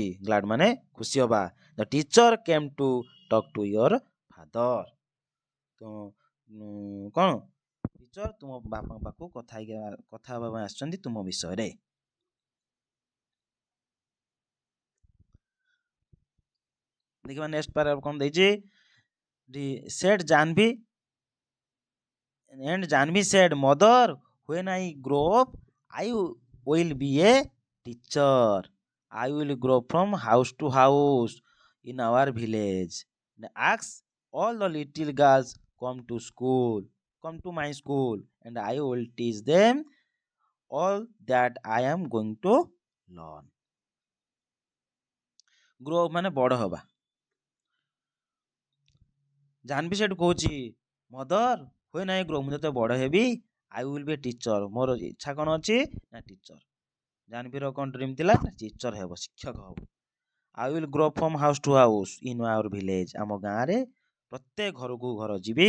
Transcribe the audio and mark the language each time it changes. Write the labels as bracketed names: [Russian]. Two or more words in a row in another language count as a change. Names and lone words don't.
[English] ଗ୍ଲାଡ୍ [Odia] ମାନେ ଖୁସି ହବା। [English] the teacher came to talk to your father, [Odia] ତ କ'ଣ? ଟିଚର ତୁମ ବାପାଙ୍କ ପାଖକୁ କଥା ହେବା ପାଇଁ ଆସିଛନ୍ତି ତୁମ ବିଷୟରେ। ଦେଖିବା [English] next paragraph [Odia] କ'ଣ ଦେଇଛି? [English] ସେଡ୍ ଜାହ୍ନବୀ, and Janvi said, "Mother, when I grow up, I will be a teacher. I will go from house to house in our village and ask all the little girls come to my school, and I will teach them all that I am going to learn." Grow up [Odia] ମାନେ ବଡ଼ ହେବା। ଜାହ୍ନବୀ ସେଠୁ କହୁଛି, [English] mother, when I grow, [Odia] ମୁଁ ଯେତେବେଳେ ବଡ଼ ହେବି, [English] I will be a teacher, [Odia] ମୋର ଇଚ୍ଛା କ'ଣ ଅଛି ନା ଟିଚର। ଜାହ୍ନବୀର କ'ଣ ଡ୍ରିମ୍ ଥିଲା? ଟିଚର ହେବ, ଶିକ୍ଷକ ହେବ। [English] I will grow from house to house in our village, [Odia] ଆମ ଗାଁରେ ପ୍ରତ୍ୟେକ ଘରକୁ ଘର ଯିବି।